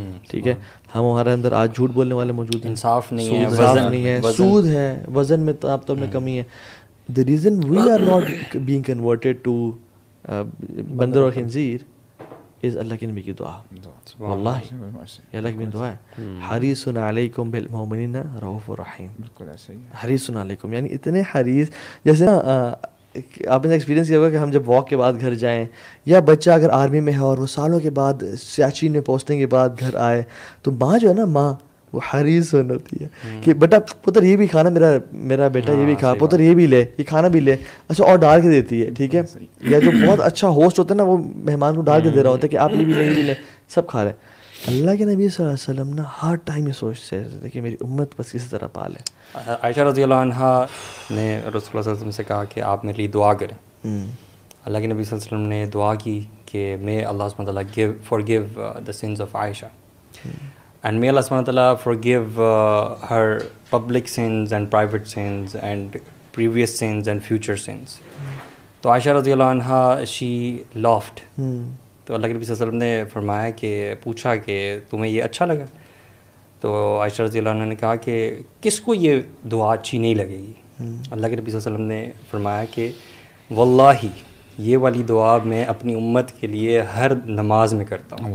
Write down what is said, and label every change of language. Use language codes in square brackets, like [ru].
[ur] ٹھیک ہے, ہمارے اندر آج جھوٹ بولنے والے موجود ہیں, انصاف نہیں ہے, سود ہے, وزن میں ناپ توپ میں کمی ہے. [en] The reason we are not being converted to [ur] بندر اور خنزیر [en] is [ur] اللہ کی نبی کی دعا. واللہ یہ اللہ کی دعا ہے, [ar] حریص علیکم بالمؤمنین رؤوف رحیم. [ur] بالکل ایسے ہی حریص علیکم, یعنی اتنے حریص. جیسے آپ نے ایکسپیرینس کیا ہوگا کہ ہم جب واک کے بعد گھر جائیں, یا بچہ اگر آرمی میں ہے اور وہ سالوں کے بعد سیاچین میں پہنچنے کے بعد گھر آئے, تو ماں جو ہے نا, ماں وہ حریص ہوتی ہے کہ بیٹا پتر یہ بھی کھانا, میرا بیٹا یہ بھی کھا, پتر یہ بھی لے, یہ کھانا بھی لے, اچھا اور ڈال کے دیتی ہے. ٹھیک ہے, یا جو بہت اچھا ہوسٹ ہوتا ہے نا وہ مہمان کو ڈال کے دے رہا ہوتا ہے کہ آپ یہ بھی لیں, یہ بھی لیں, سب کھا رہے ہیں. اللہ کے نبی صلی اللہ علیہ وسلم نا ہر ٹائم یہ سوچتے تھے کہ میری امت بس کسی طرح پالے. عائشہ رضی اللہ عنہا نے رسول اللہ صلی اللہ علیہ وسلم سے کہا کہ آپ میرے لیے دعا کریں. اللہ کے نبی صلی اللہ علیہ وسلم نے دعا کی کہ [en] may Allah subhanahu wa ta'ala forgive the sins of Aisha, and may Allah subhanahu wa ta'ala forgive her public sins and private sins and previous sins and future sins. [ur] تو عائشہ رضی اللہ عنہا [en] she laughed. [ur] تو اللہ کے نبی صلی اللہ علیہ وسلم نے فرمایا کہ پوچھا کہ تمہیں یہ اچھا لگا؟ تو عائشہ رضی اللہ عنہ نے کہا کہ کس کو یہ دعا اچھی نہیں لگے گی؟ اللہ کے نبی صلی اللہ علیہ وسلم نے فرمایا کہ واللہ یہ والی دعا میں اپنی امت کے لیے ہر نماز میں کرتا ہوں.